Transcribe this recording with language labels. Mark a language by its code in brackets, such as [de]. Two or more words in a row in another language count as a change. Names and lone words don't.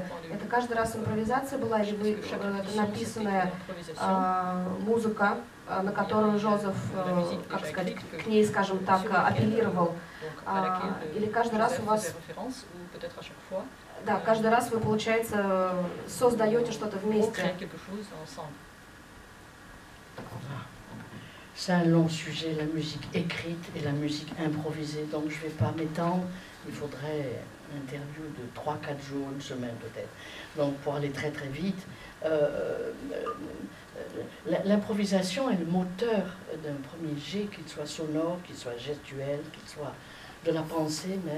[ru] Это каждый раз импровизация была, или вы, это написанная музыка, на которую Жозеф, как сказать, к ней, скажем так, апеллировал, или каждый раз у вас, да, каждый раз вы, получается, создаете что-то вместе. [fr] C'est un long sujet, la musique écrite et la musique improvisée, donc je ne vais pas m'étendre, il faudrait une interview de 3-4 jours, une semaine peut-être. Donc pour aller très très vite, l'improvisation est le moteur d'un premier jet, qu'il soit sonore, qu'il soit gestuel, qu'il soit de la pensée même.